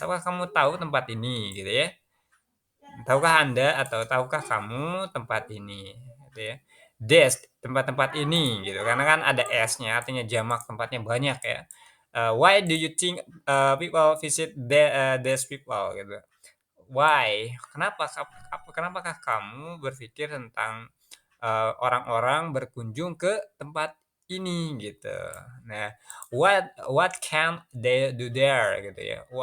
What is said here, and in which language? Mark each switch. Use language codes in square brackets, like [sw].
[id] Apakah kamu tahu tempat ini gitu ya? Tahukah Anda atau tahukah kamu tempat ini? Gitu ya. This, tempat-tempat ini gitu. Karena kan ada S-nya, artinya jamak tempatnya banyak ya. [en] Why do you think people visit these people gitu? Why? [id] Kenapakah kamu berpikir tentang orang-orang berkunjung ke tempat ini gitu. [en] Nah, what can they do there gitu ya?